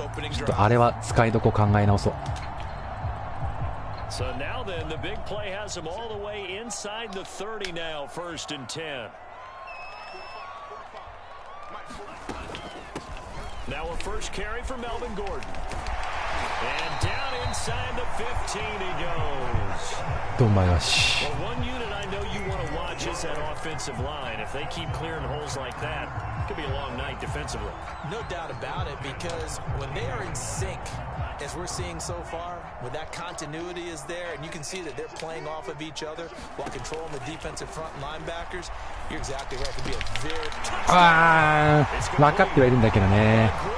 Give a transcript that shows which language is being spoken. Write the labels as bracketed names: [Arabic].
[Japanese] ちょっとあれは使いどこ考え直そう。 [English] So now then, the big play has him all the way inside the 30 now, 1st and 10. Now a first carry for Melvin Gordon. And down inside the 15 he goes. Oh my gosh. Well, one unit I know you want to watch is that offensive line. If they keep clearing holes like that, it could be a long night defensively. No doubt about it, because when they are in sync, as we're seeing so far, when that continuity is there and you can see that they're playing off of each other while controlling the defensive front linebackers, you're exactly right. It could be a very... [Japanese] あー、分かってはいるんだけどね。